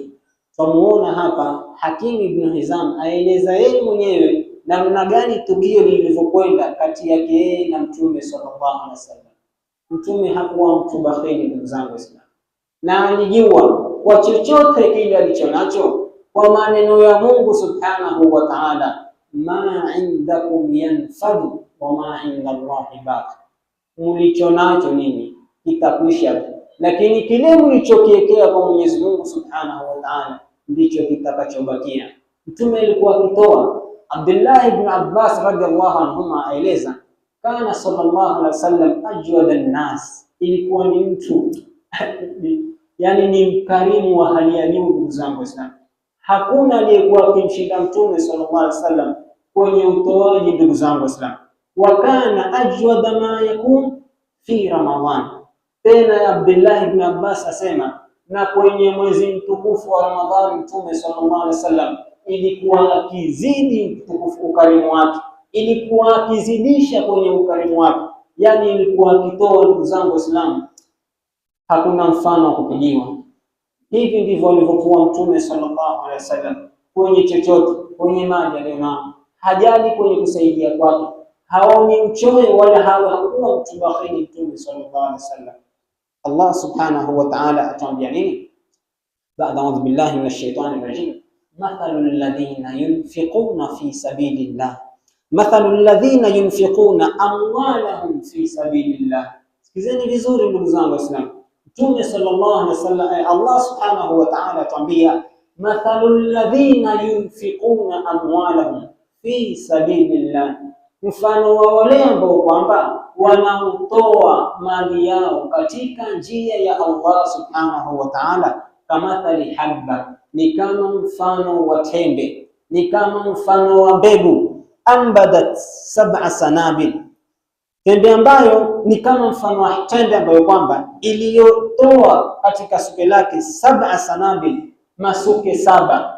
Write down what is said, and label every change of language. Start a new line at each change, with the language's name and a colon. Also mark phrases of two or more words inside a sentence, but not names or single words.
Swahili: Tumuona hapa Hakim ibn Hizam aeleza yeye mwenyewe namna gani tukio lilivyokwenda kati yake yeye na Mtume
Arabic: صلى الله عليه وسلم.
Swahili: Mtume hakuwa mtu bakhili, ndugu zangu Waislamu, na alijua kwa chochote kile alichonacho, kwa maneno ya Mungu
Arabic: سبحانه وتعالى, ما عندكم ينفد وما عند الله باق,
Swahili: mlichonacho nini kitakwisha, lakini kile mlichokiwekea kwa Mwenyezi Mungu
Arabic: سبحانه وتعالى
Swahili: ndicho kitakachobakia. Mtume alikuwa akitoa. Abdullah ibn Abbas
Arabic: رضي الله عنهما
Swahili: aeleza,
Arabic: كان صلى الله عليه وسلم أجود الناس,
Swahili: ilikuwa ni mtu yani ni mkarimu wa hali ya juu. Ndugu zangu Waislamu, hakuna aliyekuwa akimshinda Mtume
Arabic: صلى الله عليه وسلم
Swahili: kwenye utoaji. Ndugu zangu Waislamu,
Arabic: وكان أجود ما يكون في رمضان.
Swahili: Tena Abdullah ibn Abbas asema, na kwenye mwezi mtukufu wa Ramadhani Mtume
Arabic: صلى الله عليه وسلم
Swahili: ilikuwa akizidi mtukufu ukarimu wake, ilikuwa akizidisha kwenye ukarimu wake, yani ilikuwa akitoa. Ndugu zangu Waislamu, hakuna mfano wa kupigiwa. Hivi ndivyo alivyokuwa Mtume
Arabic: صلى الله عليه وسلم
Swahili: kwenye chochote, kwenye mali aliyonao, hajali kwenye kusaidia kwake, haoni uchoyo wala hakuwa mtu bakhili Mtume
Arabic: صلى الله عليه وسلم.
Swahili: Allah
Arabic: سبحانه وتعالى
Swahili: atuambia nini?
Arabic: Baada أعوذ بالله من الشيطان الرجيم مثل الذين ينفقون في سبيل الله مثل الذين ينفقون أموالهم في سبيل الله.
Swahili: Sikizeni vizuri ndugu zangu Waislamu, Mtume
Arabic: صلى الله عليه وسلم,
Swahili: Allah
Arabic: سبحانه وتعالى
Swahili: atuambia
Arabic: مثل الذين ينفقون أموالهم في سبيل الله,
Swahili: mfano wa wale ambao kwamba wanaotoa mali yao katika njia ya Allah
Arabic: سبحانه وتعالى, كمثل حبة,
Swahili: ni kama mfano wa tembe, ni kama mfano wa mbegu,
Arabic: أنبتت سبع سنابل,
Swahili: tembe ambayo ni kama mfano wa tembe ambayo kwamba iliyotoa katika suke lake
Arabic: سبع سنابل,
Swahili: masuke saba.